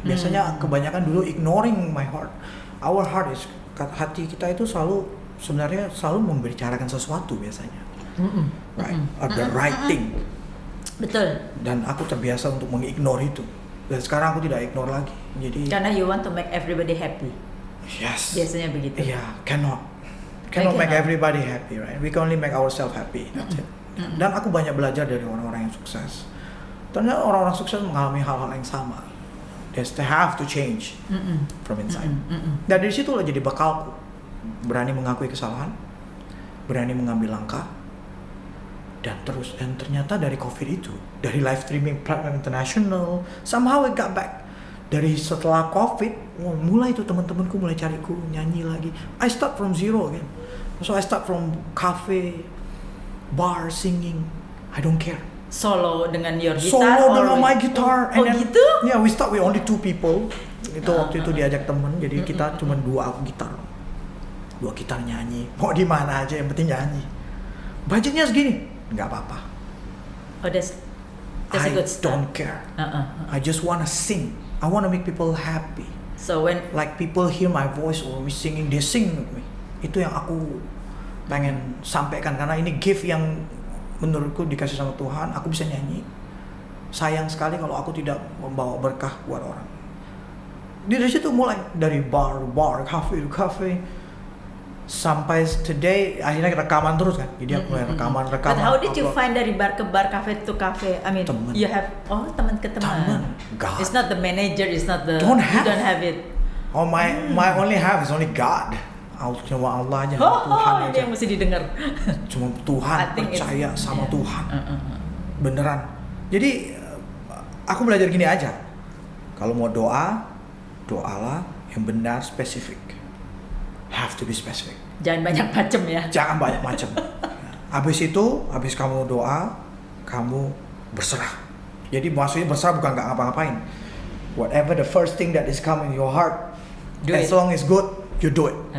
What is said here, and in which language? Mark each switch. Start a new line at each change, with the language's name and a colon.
Indonesian: Biasanya kebanyakan dulu
English: ignoring my heart. Our heart is,
Indonesian: hati kita itu sebenarnya selalu membicarakan sesuatu biasanya.
English: Right? The right thing.
Indonesian: Betul. Dan aku terbiasa untuk mengignore itu. Dan sekarang aku tidak ignore lagi. Jadi karena
English: you want to make everybody happy. Yes.
Indonesian: Biasanya begitu.
English: Cannot make everybody happy, right? We can only make ourselves happy. That's it.
Indonesian: Dan aku banyak belajar dari orang-orang yang sukses. Ternyata orang-orang sukses mengalami hal-hal yang sama.
English: They have to change from inside.
Indonesian: Dan dari situlah jadi bekalku. Berani mengakui kesalahan, berani mengambil langkah, dan ternyata dari COVID itu, dari
English: live streaming platform international, somehow I got back.
Indonesian: Dari setelah COVID, mulai itu teman-temanku mulai cariku nyanyi lagi.
English: I start from zero again. So I start from cafe, bar, singing. I don't care.
Indonesian: Solo dengan
English: your guitar?
Indonesian: Solo dengan
English: my guitar. And then,
Indonesian: gitu?
English: Yeah, we start with only 2 people.
Indonesian: Itu waktu itu diajak temen, jadi kita cuma 2 gitar. 2 gitar nyanyi. Mau di mana aja yang penting nyanyi. Budgetnya segini, nggak apa-apa.
English: Oh, that's a good start. I don't care. I just wanna sing. I wanna make people happy. So when like people hear my voice or me singing, they sing with me.
Indonesian: Itu yang aku pengen sampaikan, karena ini gift yang menurutku dikasih sama Tuhan. Aku bisa nyanyi. Sayang sekali kalau aku tidak membawa berkah buat orang. Dari situ mulai, dari bar, cafe, sampai today akhirnya rekaman terus kan. Jadi aku mulai rekaman.
English: But how did you find
Indonesian: dari bar ke bar,
English: cafe to cafe? I mean,
Indonesian: temen.
English: You have
Indonesian: teman ke teman.
English: God. It's not the manager, it's not the you don't have it. Oh, my only have is only God.
Indonesian: Cuma Allah aja, Tuhan aja. Dia yang mesti didengar. Cuma Tuhan, percaya sama Tuhan. Beneran. Jadi aku belajar gini aja. Kalau mau doalah yang benar, spesifik.
English: Have to be specific.
Indonesian: Jangan banyak macam ya. Jangan banyak macam. Habis kamu doa, kamu berserah. Jadi maksudnya berserah bukan nggak ngapa-ngapain.
English: Whatever the first thing that is coming in your heart, as long as good, you do it.